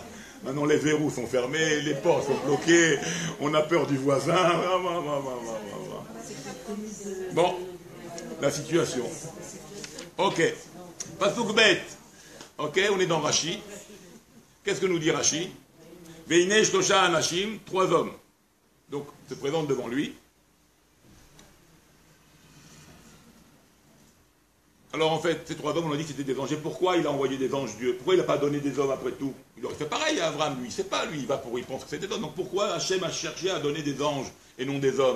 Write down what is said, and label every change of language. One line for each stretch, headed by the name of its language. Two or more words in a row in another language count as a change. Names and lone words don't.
French: Maintenant, les verrous sont fermés, les portes sont bloquées, on a peur du voisin. Bon, la situation. Ok.
Hebrew: פסוק ב.
French: Ok, on est dans Rashi. Qu'est-ce que nous dit Rashi?
Hebrew: והנה שלושה אנשים, 3 hommes.
French: Donc, se présentent devant lui. Alors en fait, ces 3 hommes, on a dit que c'était des anges. Et pourquoi il a envoyé des anges, Dieu? Pourquoi il n'a pas donné des hommes après tout? Il aurait fait pareil à Abraham, lui. C'est pas lui, il pense que c'est des hommes. Donc pourquoi Hachem a cherché à donner des anges et non des hommes?